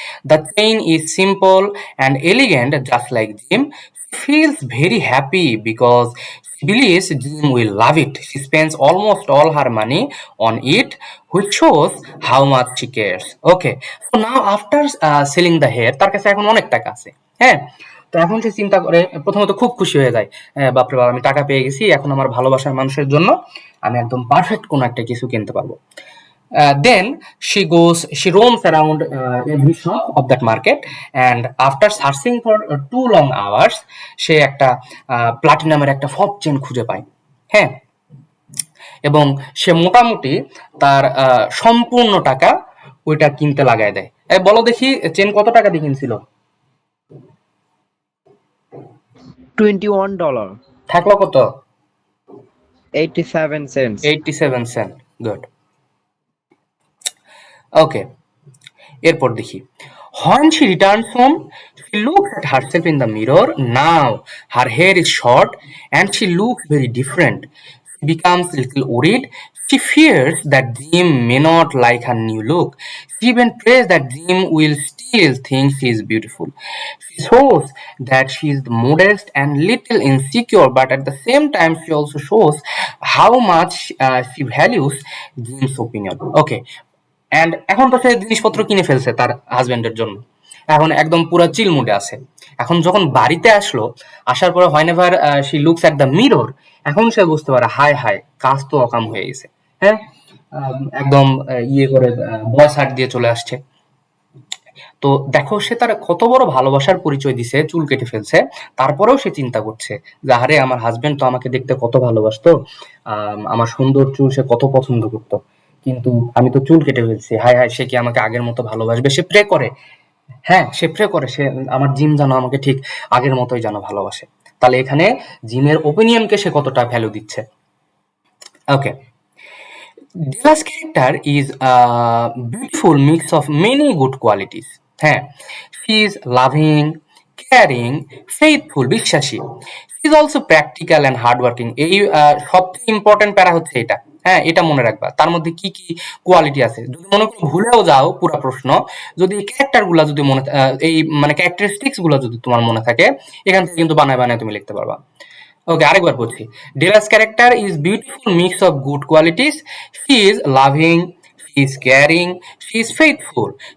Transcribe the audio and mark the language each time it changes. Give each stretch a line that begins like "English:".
English: The chain is simple and elegant, just like Jim. She feels very happy because she believes Jim will love it. She spends almost all her money on it, which shows how much she cares. Okay, so now after selling the hair,
Bangla: তার কাছে এখন অনেক টাকা আছে। হ্যাঁ, তো এখন সে চিন্তা করে, প্রথমত খুব খুশি হয়ে যায়, বাপরে বাপ, আমি টাকা পেয়ে গেছি, এখন আমার ভালোবাসার মানুষের জন্য আমি একদম পারফেক্ট কোনো একটা কিছু কিনতে পারবো।
English: Then she roams around every shop of that market, and after searching for 2 long hours,
Bangla: সে একটা প্লাটিনামের একটা ফর্ক চেন খুঁজে পায়। হ্যাঁ, এবং সে মোটামুটি তার সম্পূর্ণ টাকা ওইটা কিনতে লাগায় দেয়। বলো দেখি চেন কত টাকা দিয়ে কিনছিল?
English: $21.
Bangla: থাকলো কত?
English: 87 cents.
Bangla: 87 সেন্ট। গুড। ওকে, এরপর দেখি
English: when she returns home she looks at herself in the mirror. Now her hair is short and she looks very different. She becomes a little worried. She fears that Jim may not like her new look. She even prays that Jim will still think she is beautiful. She shows that she is modest and little insecure, but at the same time she also shows how much she values Jim's opinion.
Bangla: Okay, and এখন তো সে জিনিসপত্র কিনে ফেলছে তার হাজবেন্ডের জন্য, এখন একদম পুরো চিল মুডে আছে। এখন যখন বাড়িতে আসলো, আসার পরে
English: whenever she looks at the mirror,
Bangla: এখন সে বুঝতে পারে হায় হায় কাজ তো অকাম হয়ে গেছে। হ্যাঁ, একদম ইয়ে করে বয়স হাট দিয়ে চলে আসছে। তো দেখো সে তার কত বড় ভালোবাসার পরিচয় দিছে, চুল কেটে ফেলছে, তারপরেও সে চিন্তা করছে যে আরে আমার হাজবেন্ড তো আমাকে দেখতে কত ভালোবাসতো, আমার সুন্দর চুল সে কত পছন্দ করতো, কিন্তু আমি তো চুল কেটে ফেলছি, হায় হায় সে কি আমাকে আগের মতো ভালোবাসবে? সে প্রে করে, হ্যাঁ সে প্রে করে সে আমার জিম যেন আমাকে ঠিক আগের মতোই যেন ভালোবাসে। তাহলে এখানে জিমের ওপিনিয়নকে সে কতটা ভ্যালু দিচ্ছে।
English: Okay, Dila's character is a beautiful mix of many good qualities. হ্যাঁ, she is loving, caring, faithful, বিশ্বাসী। She is also practical and hardworking.
Bangla: এই সবচেয়ে ইম্পর্টেন্ট প্যারা হচ্ছে এটা। হ্যাঁ, এটা মনে রাখবা তার মধ্যে কি কি কোয়ালিটি আছে। যদি মনে করো ভুলেও যাও পুরো প্রশ্ন, যদি এই ক্যারেক্টার গুলা যদি মনে এই মানে ক্যারেক্টারিস্টিক্স গুলা যদি তোমার মনে থাকে, এখান থেকে কিন্তু বানায় বানায় তুমি লিখতে পারবা। ওকে, আরেকবার বলছি।
English: Dela's character is beautiful mix of good qualities. She is loving, she is caring, she is faithful.